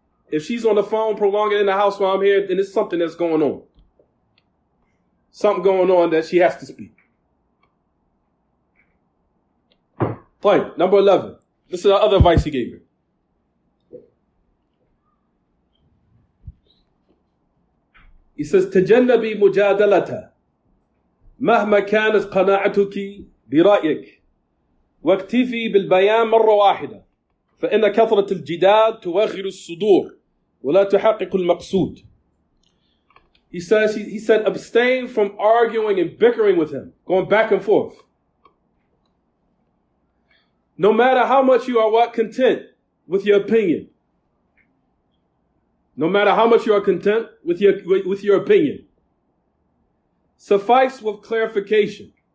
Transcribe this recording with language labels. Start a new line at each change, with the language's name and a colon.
English: If she's on the phone prolonging in the house while I'm here, then it's something that's going on. Something going on that she has to speak. Point number 11. This is the other advice he gave her. He says,
Arabic: تجنبي مجادلتها مهما كانت قناعتك برأيك واكتفي بالبيان مرة واحدة فإن كثرة الجدال توغر الصدور ولا تحقق المقصود.
English: He said, abstain from arguing and bickering with him, going back and forth. No matter how much you are content with your opinion. No matter how much you are content with your opinion. Suffice with clarification.